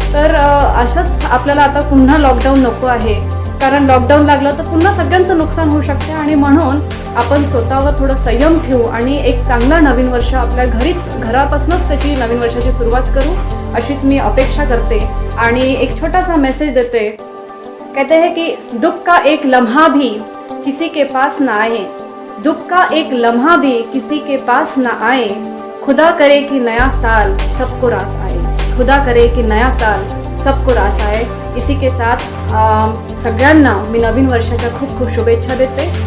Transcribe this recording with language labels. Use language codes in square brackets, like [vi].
[mr] तर अशाच आपल्याला आता पुन्हा लॉकडाऊन नको आहे, कारण लॉकडाऊन लागलं तर पुन्हा सगळ्यांचं नुकसान होऊ शकते आणि म्हणून आपण स्वतःवर थोडं संयम ठेवू आणि एक चांगला नवीन वर्ष आपल्या घरापासूनच त्याची नवीन वर्षाची सुरुवात करू अशीच मी अपेक्षा करते. आणि एक छोटासा मेसेज देते, [hi] कहते हैं कि दुख का एक लम्हा भी किसी के पास ना आए, दुख का एक लम्हा भी किसी के पास ना आए, खुदा करे कि नया साल सबको रास आए, खुदा करे कि नया साल सबको रास आए. इसी के साथ [mr] सगळ्यांना मी नवीन वर्षाच्या खूप खूप शुभेच्छा देते.